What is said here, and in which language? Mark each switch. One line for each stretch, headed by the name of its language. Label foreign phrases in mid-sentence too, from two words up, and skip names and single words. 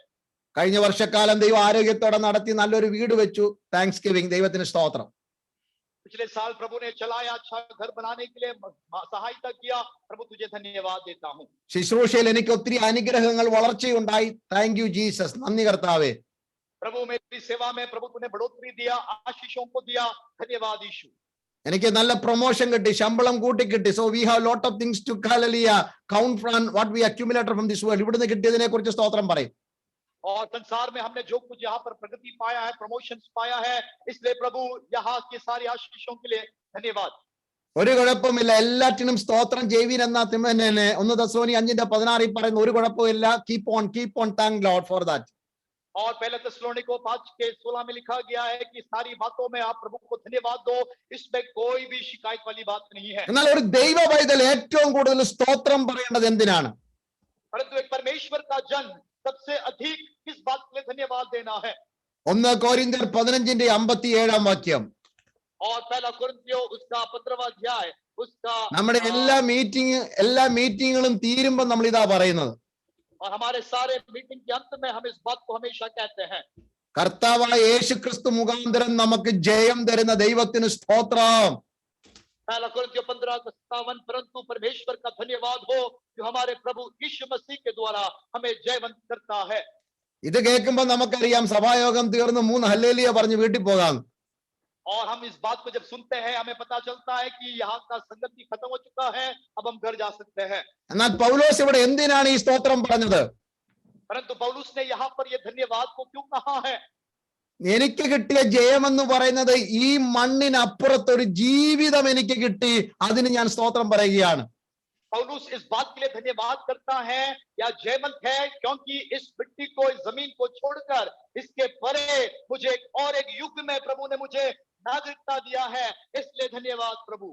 Malayalam: കഴിഞ്ഞ വർഷക്കാലം ദൈവം ആരോഗ്യത്തോടെ നടത്തി നല്ലൊരു വീട് വെച്ചു.
English: Thanksgiving,
Malayalam: ദൈവത്തിന് സ്തോത്രം.
Hindi: पिछले साल प्रभु ने चलाया, अच्छा घर बनाने के लिए सहायता किया, प्रभु तुझे धन्यवाद देता हूँ.
Malayalam: ശുശ്രൂഷയിൽ എനിക്ക് ഒത്തിരി അനുഗ്രഹങ്ങൾ വളർച്ചയുണ്ടായി.
English: Thank you Jesus,
Malayalam: നന്ദി കർത്താവേ.
Hindi: प्रभु मेरी सेवा में प्रभु तूने बढ़ोतरी दिया, आशीषों को दिया, धन्यवाद यीशु.
Malayalam: എനിക്ക് നല്ല പ്രൊമോഷൻ കിട്ടി, ശമ്പളം കൂട്ടി കിട്ടി.
English: So we have lot of things to count from what we accumulated from this world.
Malayalam: ഇവിടുന്ന് കിട്ടിയതിനെ കുറിച്ച് സ്തോത്രം പറയും.
Hindi: और संसार में हमने जो कुछ यहाँ पर प्रगति पाया है, प्रमोशंस पाया है, इसलिए प्रभु यहाँ की सारी आशीषों के लिए धन्यवाद.
Malayalam: ഒരു കുഴപ്പമില്ല, എല്ലാറ്റിനും സ്തോത്രം ചെയ്യുവിൻ എന്ന 1 തെസ്സലോനിക്കർ 5:16 പറയുന്ന ഒരു കുഴപ്പമില്ല.
English: Keep on thank Lord for that.
Hindi: और पहले തെസ്സലോനിക്കർ 5:16 में लिखा गया है कि सारी बातों में आप प्रभु को धन्यवाद दो, इसमें कोई भी शिकायत वाली बात नहीं है.
Malayalam: എന്നാൽ ഒരു ദൈവ പൈതൽ ഏറ്റവും കൂടുതൽ സ്തോത്രം പറയേണ്ടത് എന്തിനാണ്?
Hindi: परंतु एक परमेश्वर का जन सबसे अधिक किस बात के लिए धन्यवाद देना है?
Malayalam: 1 कोरिന്ത്യർ 15:57 വാക്യം.
Hindi: और पहला कुरिन्थियों उसका 15वां अध्याय उसका
Malayalam: നമ്മുടെ എല്ലാ മീറ്റിങ്ങുകളും തീരുമ്പോൾ നമ്മൾ ഇതാ പറയുന്നത്.
Hindi: और हमारे सारे मीटिंग के अंत में हम इस बात को हमेशा कहते हैं,
Malayalam: കർത്താവായ യേശുക്രിസ്തു മുഖാന്തരം നമുക്ക് ജയം തരുന്ന ദൈവത്തിന് സ്തോത്രം.
Hindi: पहला कुरिन्थियों 15:57, परंतु परमेश्वर का धन्यवाद हो जो हमारे प्रभु यीशु मसीह के द्वारा हमें जयवंत करता है.
Malayalam: ഇത് കേൾക്കുമ്പോൾ നമുക്കറിയാം സഭായോഗം തീർന്ന് 3 ഹല്ലേലൂയ പറഞ്ഞ് വീട്ടിൽ പോകാം.
Hindi: और हम इस बात को जब सुनते हैं हमें पता चलता है कि यहाँ का संगति खत्म हो चुका है, अब हम घर जा सकते हैं.
Malayalam: എന്നാൽ പൗലോസ് ഇവിടെ എന്തിനാണ് ഈ സ്തോത്രം പറഞ്ഞത്?
Hindi: परंतु पौलुस ने यहाँ पर ये धन्यवाद को क्यों कहा है?
Malayalam: എനിക്ക് കിട്ടിയ ജയം എന്ന് പറയുന്നത് ഈ മണ്ണിനപ്പുറത്തൊരു ജീവിതം എനിക്ക് കിട്ടി, അതിന് ഞാൻ സ്തോത്രം പറയുകയാണ്.
Hindi: पौलुस इस बात के लिए धन्यवाद करता है या जयवंत है क्योंकि इस मिट्टी को, इस जमीन को छोड़कर इसके परे मुझे एक युग में प्रभु ने मुझे नागरिकता दिया है, इसलिए धन्यवाद प्रभु.